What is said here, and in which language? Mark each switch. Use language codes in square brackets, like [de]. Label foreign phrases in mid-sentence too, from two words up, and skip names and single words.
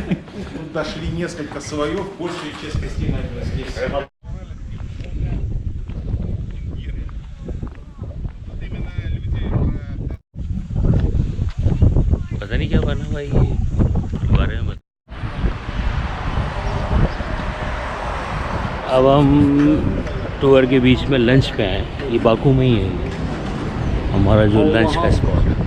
[ru] Тут дошли несколько слоев, большая часть костей наверное здесь. [hi] पता नहीं क्या बना भाई ये बारे में। अब हम टूर के बीच में लंच पे आए, ये बाकू में ही है हमारा जो लंच का स्पॉट।